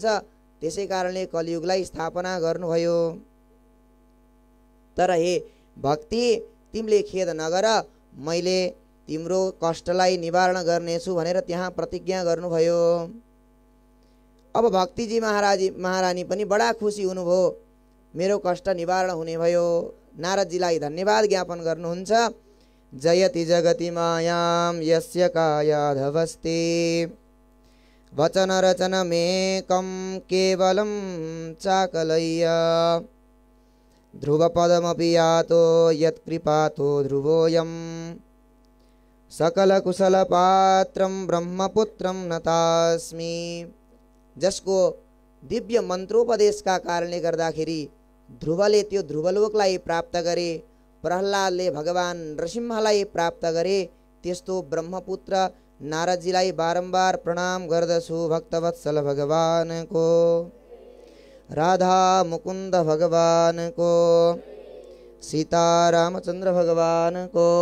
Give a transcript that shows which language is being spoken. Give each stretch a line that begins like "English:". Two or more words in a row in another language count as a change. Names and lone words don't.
Nepali: त्यसै कारणले कलियुगलाई स्थापना गर्नुभयो। तर हे भक्ति, तिमीले खेद नगर, मैले तिम्रो कष्टलाई निवारण गर्नेछु भनेर त्यहाँ प्रतिज्ञा गर्नुभयो। अब भक्तिजी महारानी पनि बडा खुसी हुनुभयो, मेरो कष्ट निवारण हुने भयो। नारदजीलाई धन्यवाद ज्ञापन गर्नुहुन्छ।
Sanskrit: जयति जगति मायां यस्य कायाधवस्ते वचन रचनमेकं केवलं चाकलय्य ध्रुवपदमपि यातो यत्कृपातो ध्रुवोऽयं सकलकुशलपात्रं ब्रह्मपुत्रं नतास्मि।
Nepali: जसको दिव्य मन्त्रोपदेशका कारणले गर्दाखेरि ध्रुवले त्यो ध्रुवलोकलाई प्राप्त गरे, प्रहलादले भगवान नृसिंहलाई प्राप्त गरे, त्यस्तो ब्रह्मपुत्र नारदजीलाई बारम्बार प्रणाम गर्दछु। भक्तवत्सल भगवानको, राधा मुकुन्द भगवानको, सीता रामचन्द्र भगवानको।